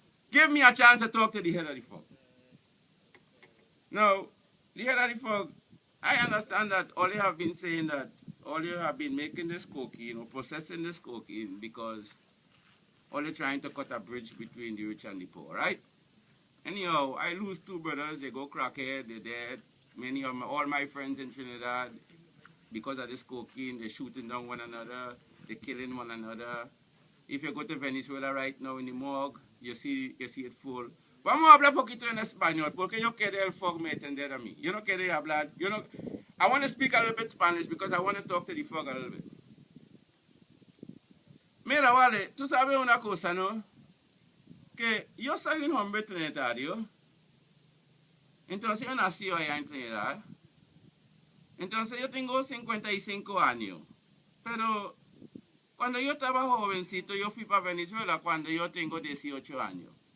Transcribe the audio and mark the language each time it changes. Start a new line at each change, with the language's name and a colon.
English: Give me a chance to talk to the head of the fog. Now, the head of the fog, I understand that all you have been saying that all you have been making this cocaine or processing this cocaine because all you're trying to cut a bridge between the rich and the poor, right? Anyhow, I lose 2 brothers, they go crackhead, they're dead. Many of all my friends in Trinidad, because of this cocaine, they're shooting down one another, they're killing one another. If you go to Venezuela right now in the morgue, you see it full.
Spanish: Vamos a hablar poquito en español, porque yo quiero el fog me entender a mí. Yo no quiero hablar,
English: I want to speak a little bit Spanish because I want to talk to the fog a little bit.
Spanish: Mira, vale, tú sabes una cosa, ¿no? Que yo soy un hombre trinitario. Entonces yo nací allá en Trinidad. Entonces yo tengo 55 años. Pero cuando yo estaba jovencito, yo fui para Venezuela cuando yo tengo 18 años.